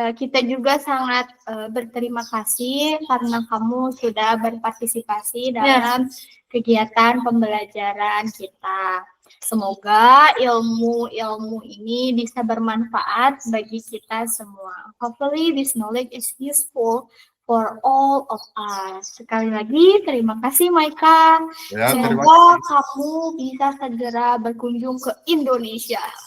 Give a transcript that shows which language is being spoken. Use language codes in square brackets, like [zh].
[id] Kita juga sangat berterima kasih karena kamu sudah berpartisipasi dalam kegiatan pembelajaran kita. Semoga ilmu ini bisa bermanfaat bagi kita semua. [en] Hopefully this knowledge is useful for all of us. [id] Sekali lagi terima kasih Maika. Ya, terima Semoga kamu bisa segera berkunjung ke Indonesia.